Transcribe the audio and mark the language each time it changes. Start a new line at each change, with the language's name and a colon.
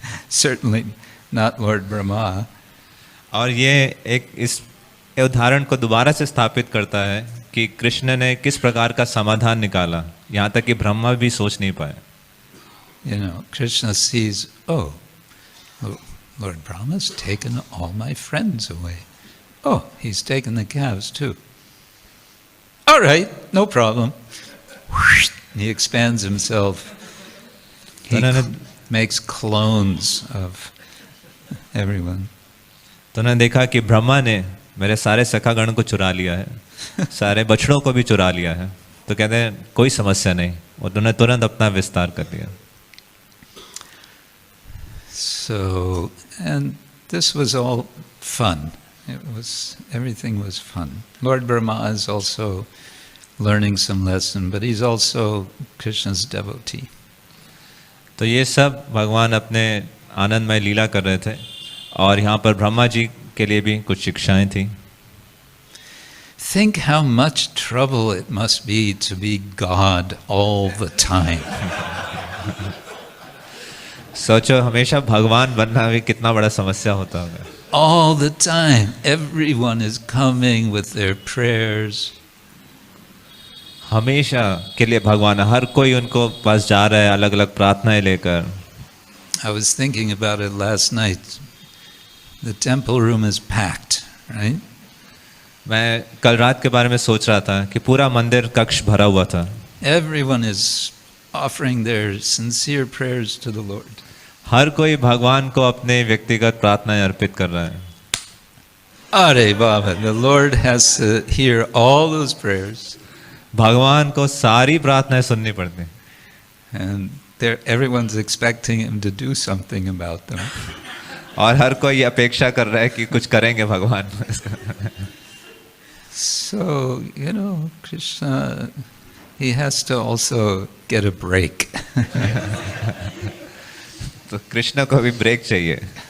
English: Certainly not Lord Brahma.
Hindi: और ये एक इस उदाहरण को दोबारा से स्थापित करता है कि कृष्ण ने किस प्रकार का समाधान निकाला, यहाँ तक कि ब्रह्मा भी सोच नहीं पाए.
English: You know, Krishna sees, oh, Lord Brahma's taken all my friends away. Oh, he's taken the calves too. All right, no problem. He expands himself. He makes clones of everyone.
Hindi: तो उन्होंने देखा कि ब्रह्मा ने मेरे सारे सखागण को चुरा लिया है, सारे बछड़ों को भी चुरा लिया है. तो कहते हैं कोई समस्या नहीं, और उन्होंने तुरंत अपना विस्तार कर दिया.
English: So, and this was all fun. Everything was fun. Lord Brahma is also learning some lesson, but he's also Krishna's devotee.
Hindi: तो ये सब भगवान अपने आनंदमय लीला कर रहे थे, और यहाँ पर ब्रह्मा जी के लिए भी कुछ शिक्षाएं थी.
English: Think how much trouble it must be to be God all the time.
Hindi: सोचो हमेशा भगवान बनना भी कितना बड़ा समस्या होता होगा.
English: all the time, everyone is coming with their prayers.
Hindi: हमेशा के लिए भगवान हर कोई उनको पास जा रहा है अलग अलग प्रार्थनाएं लेकर.
English: I was thinking about it last night. The temple room is packed, right?
Hindi: मैं कल रात के बारे में सोच रहा था कि पूरा मंदिर कक्ष भरा हुआ था.
English: Everyone is offering their sincere prayers to the Lord.
Hindi: हर कोई भगवान को अपने व्यक्तिगत प्रार्थनाएं अर्पित कर रहा है. Are Baba,
English: the Lord has to hear all those prayers.
Hindi: भगवान को सारी प्रार्थनाएं सुननी पड़ती हैं.
English: And everyone's expecting him to do something about them.
Hindi: और हर कोई अपेक्षा कर रहा है कि कुछ करेंगे भगवान.
English: So, Krishna, he has to also get a break.
Hindi: तो कृष्ण को भी ब्रेक चाहिए.